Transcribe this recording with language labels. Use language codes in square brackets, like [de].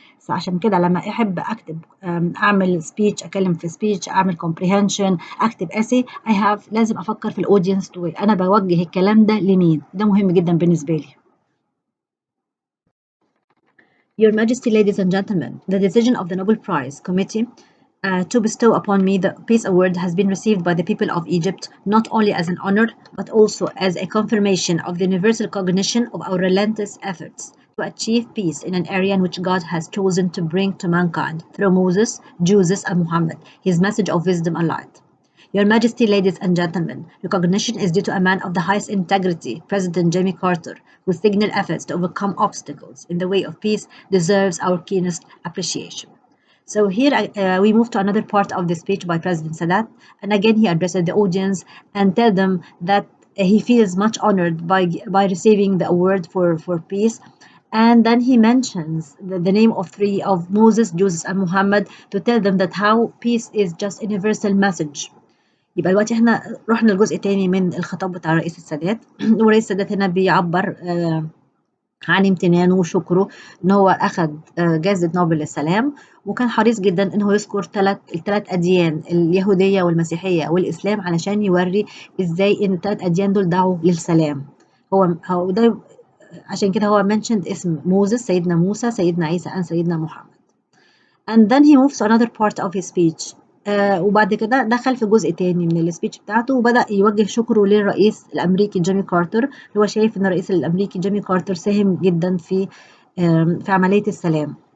[ar] عشان كده لما احب اكتب اعمل سبيتش، اكلم في سبيتش، اعمل comprehension، اكتب essay، لازم افكر في الاودينس بتوعي، انا بوجه الكلام ده لمين، ده مهم جدا بالنسبه لي. [en] Your Majesty, ladies and gentlemen, the decision of the Nobel Prize Committee to bestow upon me the Peace Award has been received by the people of Egypt not only as an honor but also as a confirmation of the universal cognition of our relentless efforts to achieve peace in an area in which God has chosen to bring to mankind through Moses, Jesus, and Muhammad his message of wisdom and light. Your Majesty, ladies and gentlemen, recognition is due to a man of the highest integrity, President Jimmy Carter, whose signal efforts to overcome obstacles in the way of peace deserves our keenest appreciation. So here we move to another part of the speech by President Sadat, and again he addresses the audience and tell them that he feels much honored by receiving the award for peace. And then he mentions the name of Moses, Jesus, and Muhammad to tell them that how peace is just a universal message. [ar] يبقى دلوقتي احنا رحنا لجزء تاني من الخطاب بتاع رئيس السادات، ورئيس السادات هنا بيعبر عن امتنانه وشكره ان هو اخذ جائزة نوبل للسلام، وكان حريص جدا ان هو يذكر الثلاث اديان، اليهودية والمسيحية والاسلام، علشان يوري ازاي ان الثلاث اديان دول دعوا للسلام. هو ده عشان كده هو mentioned اسم موسى، سيدنا موسى، سيدنا عيسى، and سيدنا محمد. [en] And then he moves to another part of his speech. [ar] وبعد كده دخل في جزء تاني من السبيتش بتاعته وبدأ يوجه شكره للرئيس الأمريكي جيمي كارتر، اللي هو شايف إن الرئيس الأمريكي جيمي كارتر ساهم جدا في عملية السلام.